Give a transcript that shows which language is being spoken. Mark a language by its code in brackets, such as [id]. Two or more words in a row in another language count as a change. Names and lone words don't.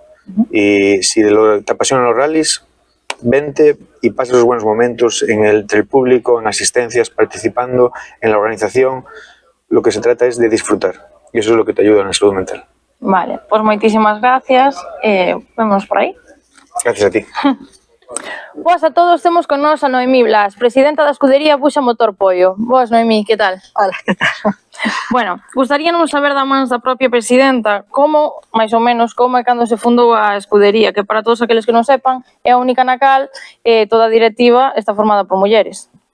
[es] Y si te apasionan los rallies, vente y pasa esos buenos momentos entre el público, en asistencias, participando, en la organización. Lo que se trata es de disfrutar. Y eso es lo que te ayuda en la salud mental. [gl] Vale, pues moitísimas gracias. Vémonos por aí. [es] Gracias a ti. [gl] Boas a todos, temos con nós a Noemí Blas, presidenta da escudería Buxa Motor Pollo. Boas, Noemí, que tal? [es] Hola, que tal? [gl] Bueno, gustaríanos saber da mans da propia presidenta como, máis ou menos, como é cando se fundou a escudería, que para todos aqueles que non sepan, é a única na cal toda a directiva está formada por mulleres.